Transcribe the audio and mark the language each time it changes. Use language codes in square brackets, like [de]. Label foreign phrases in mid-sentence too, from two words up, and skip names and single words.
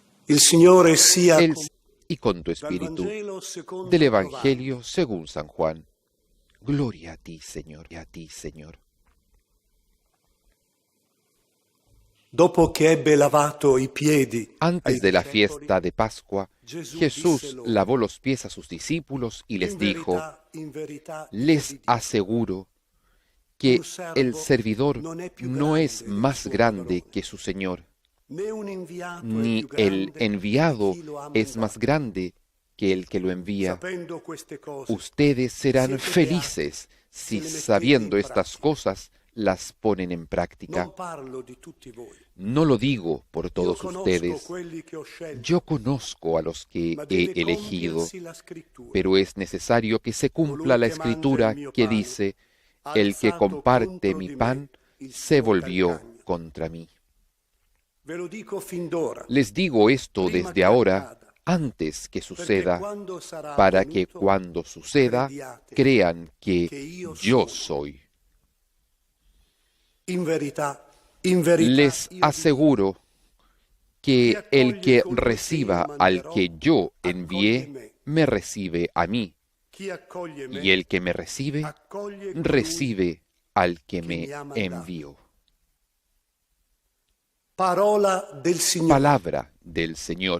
[it] Il Signore sia [es] Él con y con tu [it] dal [es] espíritu. [it] Vangelo secondo [es] Del [it] Giovanni. [es] Evangelio según San Juan. Gloria a ti, Señor, y a ti, Señor. [it] Dopo che ebbe lavato i piedi ai [es] Antes de la [it] discepoli, [es] fiesta de Pascua, [it] Gesù [es] Jesús [it] disse loro, [es] lavó los pies a sus discípulos y les dijo, [it] in verità io [es] les [it] vi dico, [es] aseguro que [it] un servo [es] el servidor [it] non è più [es] no es [it] grande del [es] más [it] suo [es] grande [it] padrone, [es] que su Señor, [it] né un inviato è [es] ni [it] più [es] el [it] grande [es] enviado [it] di chi lo ha [es] es más [it] mandato. [es] grande que el que lo envía. [it] Sapendo queste cose, [es] Ustedes serán [it] siete [es] felices [it] se [es] si [it] le mettete [es] sabiendo [it] in [es] estas [it] pratica. [es] cosas las ponen en práctica. [it] Non parlo di tutti voi. [es] No lo digo por [it] Io [es] todos [it] conosco [es] ustedes. [it] quelli che ho scelto, [es] Yo conozco a los que [it] ma [es] he [it] deve [es] elegido, [it] compiersi la scrittura. [es] pero es necesario que se cumpla [it] Colui [es] la [it] che mangia [es] escritura [it] il mio [es] que [it] pane [es] dice, [it] ha [es] el que [it] alzato [es] comparte [it] contro [es] mi [it] di me [es] pan [it] il [es] se [it] suo [es] volvió [it] calcagno. [es] contra mí. [it] Ve lo dico fin d'ora, [es] Les digo esto [it] prima [es] desde [it] che [es] ahora, [it] accada, [es] antes que [it] perché [es] suceda, [it] quando sarà [es] para que [it] avvenuto, [es] cuando suceda [it] crediate [es] crean que [it] che io [es] yo [it] sono. [es] soy. [it] In verità, [es] Les [it] io vi dico, [es] aseguro que [it] chi [es] el [it] accoglie [es] que [it] colui che io [es] reciba al [it] manderò, [es] que yo [it] accoglie [es] envié, [it] me. [es] me recibe a mí, [it] Chi accoglie me, [es] y el que me recibe, [it] accoglie colui [es] recibe al que [it] che [es] me [it] mi ha mandato. [es] envió. [it] Parola del Signore. [es] Palabra del Señor.